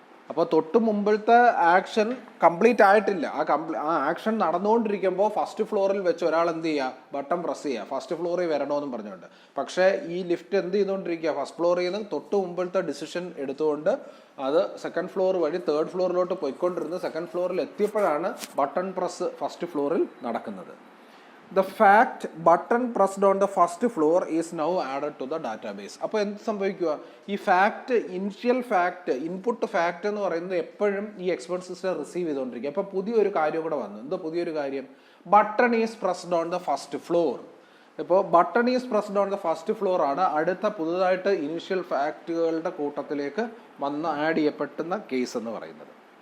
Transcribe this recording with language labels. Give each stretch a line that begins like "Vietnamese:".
Malayalam: അപ്പോൾ തൊട്ട് മുമ്പിലത്തെ ആക്ഷൻ കംപ്ലീറ്റ് ആയിട്ടില്ല. ആ ആക്ഷൻ നടന്നുകൊണ്ടിരിക്കുമ്പോൾ ഫസ്റ്റ് ഫ്ലോറിൽ വെച്ച് ഒരാൾ എന്ത് ചെയ്യുക, ബട്ടൺ പ്രസ് ചെയ്യുക, ഫസ്റ്റ് ഫ്ലോറിൽ വരണമെന്നും പറഞ്ഞുകൊണ്ട്. പക്ഷേ ഈ ലിഫ്റ്റ് എന്ത് ചെയ്തുകൊണ്ടിരിക്കുക, ഫസ്റ്റ് ഫ്ലോറിൽ നിന്ന് തൊട്ട് മുമ്പിലത്തെ ഡിസിഷൻ എടുത്തുകൊണ്ട് അത് സെക്കൻഡ് ഫ്ലോർ വഴി തേർഡ് ഫ്ലോറിലോട്ട് പോയിക്കൊണ്ടിരുന്ന് സെക്കൻഡ് ഫ്ലോറിൽ എത്തിയപ്പോഴാണ് ബട്ടൺ പ്രസ് ഫസ്റ്റ് ഫ്ലോറിൽ നടക്കുന്നത്.
English: The fact button pressed on the first floor is now added to the database.
Malayalam: അപ്പോൾ എന്ത് സംഭവിക്കുക, ഈ fact, initial fact, input fact എന്ന് പറയുന്നത് എപ്പോഴും ഈ എക്സ്പെർട്ട് സിസ്റ്റം റിസീവ് ചെയ്തുകൊണ്ടിരിക്കുക. അപ്പോൾ പുതിയൊരു കാര്യം കൂടെ വന്നു. എന്താ പുതിയൊരു കാര്യം?
English: Button is pressed on the first floor.
Malayalam: ഇപ്പോൾ
English: button is pressed on the first floor
Malayalam: ആണ് അടുത്ത പുതുതായിട്ട് ഇനിഷ്യൽ ഫാക്റ്റുകളുടെ കൂട്ടത്തിലേക്ക് വന്ന് ആഡ് ചെയ്യപ്പെടുന്ന കേസ് എന്ന് പറയുന്നത്.